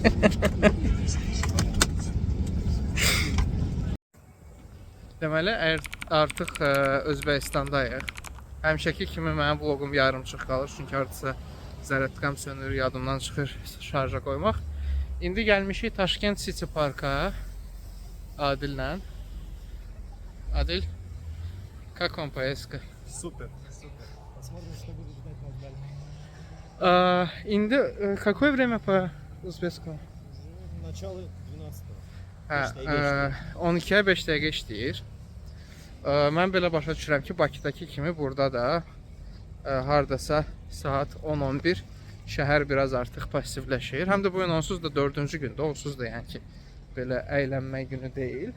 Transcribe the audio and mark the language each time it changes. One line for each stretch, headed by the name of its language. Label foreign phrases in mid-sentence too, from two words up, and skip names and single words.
Azerbaijani: Deməli, artıq Özbəkistandayıq. Həmişəki kimi mənim vlogum yarımçıq qalır, çünki artısa zərərətqam sönür, yadımdan çıxır şarja qoymaq. İndi gəlmişik Taşkent City Parka Adillə. Adil,
Russian: как вам поездка? Супер, супер. Посмотрим, что будет ждать нас дальше. İndi какое время по Узбекскому? Начало 12-го.
Azerbaijani: Hə, 12-yə 5 dəqiqə işləyir. Mən belə başa düşürəm ki, Bakıdakı kimi burada da hardasa saat 10-11 şəhər biraz artıq passivləşir. Həm də bu gün onsuz da 4-cü gündür, onsuz da yəni ki, belə əylənmə günü deyil.